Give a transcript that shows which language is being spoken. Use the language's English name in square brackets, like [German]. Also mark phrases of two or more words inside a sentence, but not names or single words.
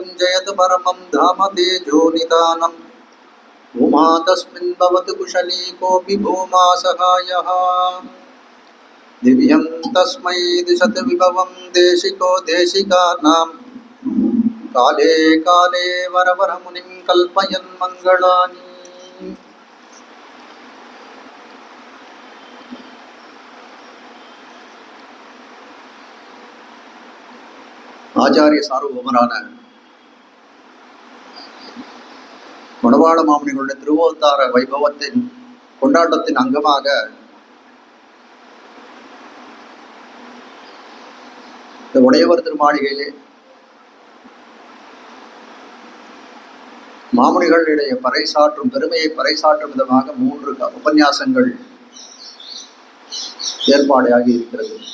[Sanskrit] जयतु परमं धाम तेजोनिदानं भूमा तस्मिन् भवतु कुशली कोऽपि भूमा सहायः दिव्यं तस्मै दिशतु विभवं देशिको देशिकानां काले काले वरवरमुनिं कल्पयन् मङ्गलानि [Tamil] ஆச்சாரிய சார்வபௌமரான மணவாள மாமுனிகளுடைய திருவோத்தார வைபவத்தின் கொண்டாட்டத்தின் அங்கமாக இந்த உடையவர் திருமாளிகையிலே மாமுனிகளுடைய பறைசாற்றும் பெருமையை பறைசாற்றும் விதமாக 3 உபன்யாசங்கள் ஏற்பாடாகி இருக்கிறது.